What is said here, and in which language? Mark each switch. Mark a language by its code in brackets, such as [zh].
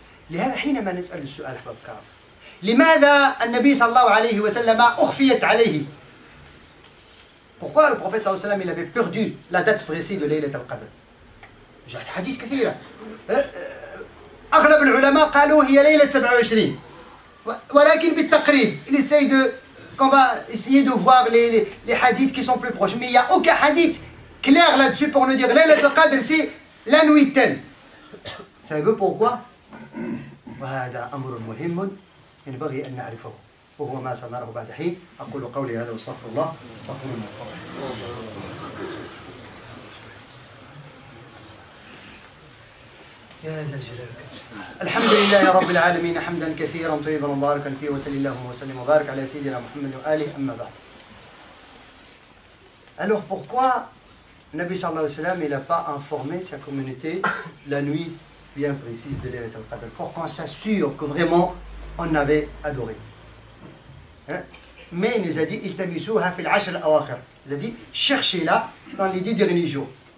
[ar] لهذا حينما نسأل السؤال أحباب الكرام لماذا النبي صلى الله عليه وسلم أخفيت عليه [fr] Pourquoi le prophète [ar] صلى الله عليه وسلم [fr] il avait perdu la date précise de ليلة القدر [ar] جاءت حديث كثيرة أغلب العلماء قالوا هي ليلة 27 ولكن بالتقريب [fr] qu'on va essayer de voir les hadiths qui sont plus proches mais il n'y a aucun hadith clair là-dessus pour nous dire ليلة القدر c'est la nuit telle. Savez-vous pourquoi [ar] وهذا أمر مهم ينبغي أن نعرفه وهو ما سنراه بعد حين أقول قولي هذا واستغفر الله استغفر الله يا ذا الجلال الحمد لله رب العالمين حمدا كثيرا طيبا مباركا فيه وصلى اللهم وسلم وبارك على سيدنا محمد وآله أما بعد. [fr] Alors pourquoi Nabi sallallahu alayhi wa sallam, il n'a pas informé sa communauté la nuit bien précise de Laylat al-Qadr pour qu'on s'assure que vraiment on avait adoré. Hein? Mais il nous a dit [ar] iltamisuha fil ashr al-awakhir. [fr] Il a dit cherchez-la dans les 10 derniers jours.